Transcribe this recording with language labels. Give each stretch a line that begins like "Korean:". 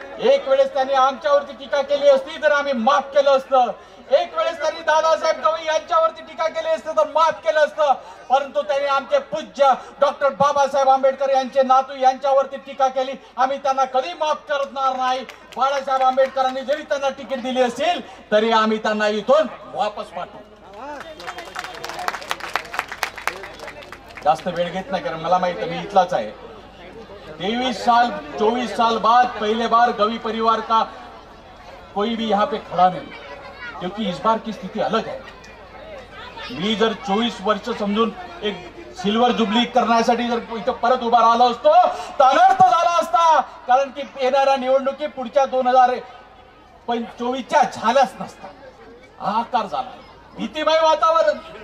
Marathi: एक वेळेस त्यांनी आमच्यावरती टीका केली असती तर आम्ही माफ केलं असतं, एक वेळेस त्यांनी दादासाहेब गवई यांच्यावरती टीका केली असती तर माफ केलं असतं, परंतु त्यांनी आमचे पूज्य डॉक्टर बाबासाहेब आंबेडकर यांचे नातू यांच्यावरती टीका केली। आम्ही त्यांना कधी माफ करणार नाही। बाळासाहेब आंबेडकरांनी जरी त्यांना तिकीट दिली असेल तरी आम्ही त्यांना इथून वापस पाठवू। जास्त वेळ घेत नाही कारण मला माहित मी इथलाच आहे।
Hindi: 24 साल बाद पहले बार गवई परिवार का कोई भी यहाँ पे खड़ा नहीं, क्योंकि इस बार की स्थिति अलग है।
Marathi: मी जर 24 वर्ष समजून एक सिल्वर जुबली करण्यासाठी जर इथं परत उभा राहिलो असतो तर अनर्थ झाला असता, कारण की येणाऱ्या निवडणुकी पुढच्या 2024च्या झाल्याच नसता। हाहाकार झाला, भीतीमय वातावरण।